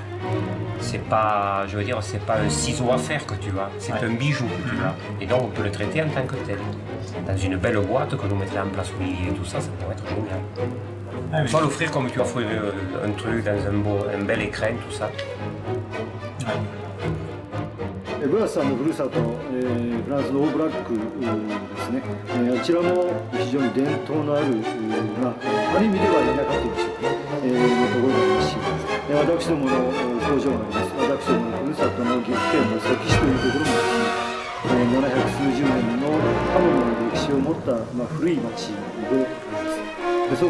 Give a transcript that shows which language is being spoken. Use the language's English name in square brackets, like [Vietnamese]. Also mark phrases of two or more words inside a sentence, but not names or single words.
[French] C'est pas, je veux dire, c'est pas un ciseau à faire que tu as, c'est un bijou que tu as. Et donc on peut le traiter en tant que tel. Dans une belle boîte que nous mettons en place et tout ça, ça pourrait être génial. Ah, oui. Soit l'offrir comme tu offres un truc dans un bel écran, tout ça. Ouais. [Japanese] ブラスさんのふるさと、フランスのオーブラックですね、あちらも非常に伝統のある、ある意味では田舎というんでしょうか、ところがありますし、 私どもの工場があります。私どものふるさとの岐阜県の関市というところもですね、700数十年の刃物の歴史を持った、古い町であります。でそ